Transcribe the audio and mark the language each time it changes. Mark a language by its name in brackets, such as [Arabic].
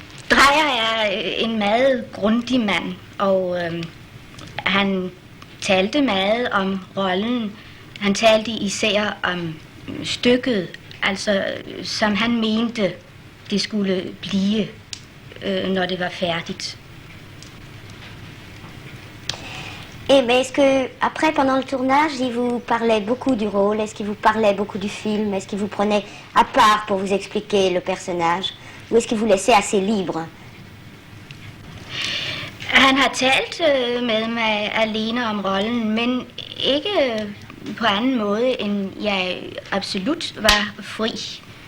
[Danish] Dreyer er en meget grundig mand, og han talte meget om rollen. Han talte især om stykket, altså som han mente, det skulle blive, når det var færdigt. [French] Mais est-ce que, après, pendant le tournage, il vous parlait beaucoup du rôle? Est-ce qu'il vous parlait beaucoup du film? Est-ce qu'il vous prenait à part pour vous expliquer le personnage? Ou est-ce qu'il vous laissait assez libre? [Danish] Han har talt med mig alene om rollen, men ikke på anden måde, end jeg absolut var fri.